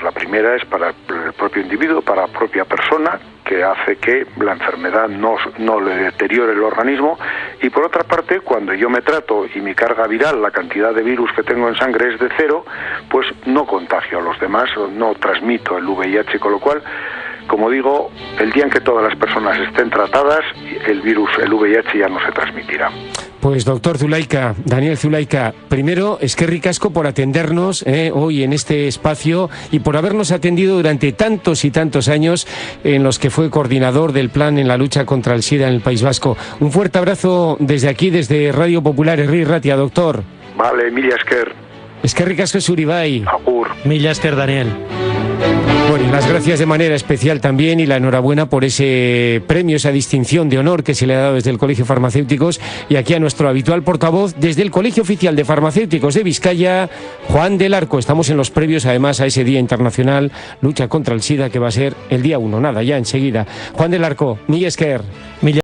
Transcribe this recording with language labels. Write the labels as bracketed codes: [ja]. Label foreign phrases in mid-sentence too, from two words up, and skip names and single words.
[es] La primera es para el propio individuo, para la propia persona, que hace que la enfermedad no le deteriore el organismo, y por otra parte, cuando yo me trato y mi carga viral, la cantidad de virus que tengo en sangre es de 0, pues no contagio a los demás, no transmito el VIH, con lo cual, como digo, el día en que todas las personas estén tratadas, el VIH ya no se transmitirá. Pues doctor Zulaika, Daniel Zulaika, primero, [eu] eskerrik asko [es] por atendernos hoy en este espacio y por habernos atendido durante tantos y tantos años en los que fue coordinador del plan en la lucha contra el SIDA en el País Vasco. Un fuerte abrazo desde aquí, desde Radio Popular Herri Ratia, doctor. [eu] Vale, mila esker. Eskerrik asko zuri bai. Agur. Mila esker, Daniel. [es] Bueno, y las gracias de manera especial también y la enhorabuena por ese premio, esa distinción de honor que se le ha dado desde el Colegio de Farmacéuticos, y aquí a nuestro habitual portavoz desde el Colegio Oficial de Farmacéuticos de Vizcaya, Juan del Arco. Estamos en los previos además a ese Día Internacional Lucha contra el SIDA, que va a ser el día 1, nada, ya enseguida. Juan del Arco, [eu] mila esker.